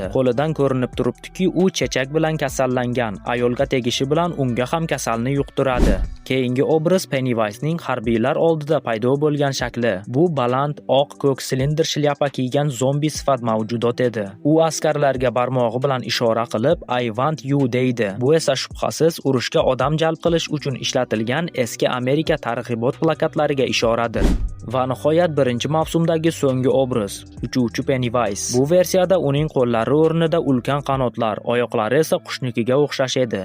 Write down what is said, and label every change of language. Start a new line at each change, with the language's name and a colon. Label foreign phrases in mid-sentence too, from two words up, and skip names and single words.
Uzbek: Qo'lidan ko'rinib turibdiki, u chechak bilan kasallangan. Ayolga tegishi bilan unga ham kasalni yuqtiradi. Keyingi obraz Pennywise'ning harbiylar oldida paydo bo'lgan shakli. Bu baland, oq ko'k silindr shlyapa kiygan zombi sifat mavjudot edi. U askarlarga barmog'i bilan ishora qilib
English: "I want you"
Uzbek: deydi. Bu esa shubhasiz urushga odam jalb qilish uchun ishlatilgan eski Amerika targ'ibot plakatlariga ishoradir. Va nihoyat birinchi mavsumdagi so'nggi obraz, uchuvchi Pennywise. Bu versiyada uning qo'llari o'rnida ulkan qanotlar, oyoqlari esa qushnikiga o'xshash edi.